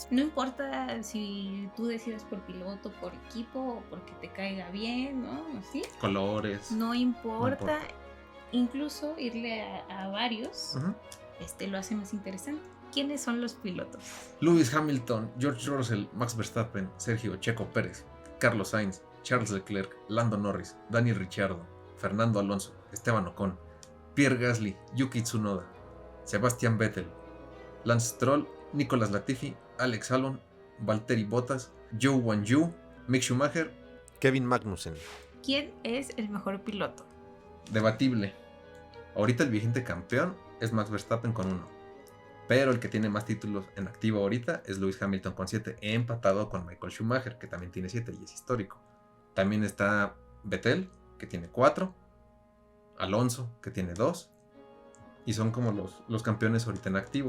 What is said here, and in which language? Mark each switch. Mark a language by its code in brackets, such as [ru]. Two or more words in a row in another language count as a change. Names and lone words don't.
[es] No importa si tú decidas por piloto, por equipo o porque te caiga bien, ¿no? ¿Sí? Colores. No importa. Incluso irle a varios lo hace más interesante. ¿Quiénes son los pilotos? Lewis Hamilton, George Russell, Max Verstappen, Sergio Checo Pérez, Carlos Sainz, Charles Leclerc, Lando Norris, Daniel Ricciardo, Fernando Alonso, Esteban Ocon, Pierre Gasly, Yuki Tsunoda, Sebastian Vettel, Lance Stroll, Nicolas Latifi, Alex Albon, Valtteri Bottas, Zhou Guanyu, Mick Schumacher, Kevin Magnussen. ¿Quién es el mejor piloto? Debatible. Ahorita el vigente campeón es Max Verstappen con 1. Pero el que tiene más títulos en activo ahorita es Lewis Hamilton con 7, empatado con Michael Schumacher, que también tiene 7 y es histórico. También está Vettel, que tiene 4, Alonso, que tiene 2, y son como los campeones ahorita en activo.